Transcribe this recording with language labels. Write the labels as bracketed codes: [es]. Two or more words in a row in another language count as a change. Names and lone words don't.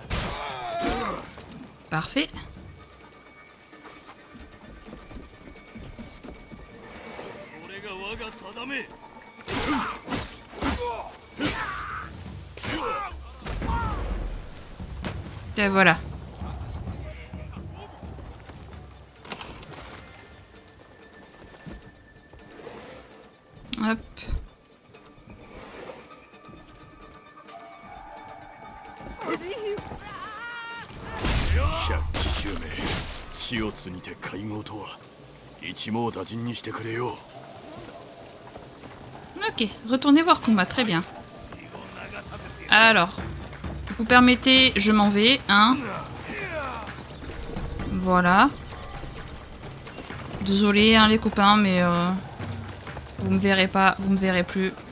[fr] Parfait. Et voilà. Hop. [ja] 百騎衆め、死を継ぎて会合とは一網打尽にしてくれよ。 [fr] Ok, retournez voir Kuma, très bien. Alors, vous permettez, je m'en vais, hein. Voilà. Désolé, hein, les copains, mais vous me verrez pas, vous me verrez plus.